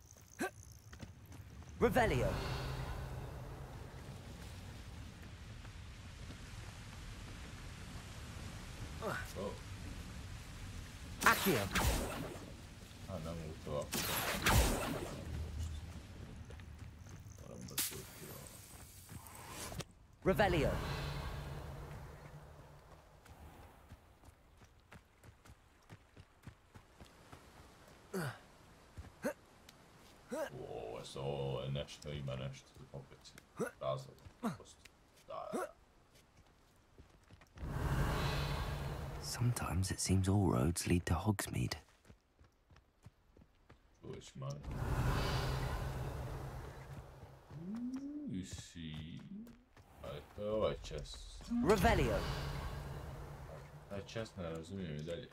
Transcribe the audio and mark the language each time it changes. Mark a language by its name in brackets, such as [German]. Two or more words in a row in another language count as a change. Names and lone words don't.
[Italian] Revelio. Oh. Accio. Ah, non molto acqua. Revelio. [Croatian] Ovo je ovo je nešto, ima nešto opet razlog. [English] Sometimes it seems all roads lead to Hogsmeade. Which man? You see, [Croatian] to je ovaj [English] chest. Revelio. [Croatian] Taj chest ne razumijem i dalje.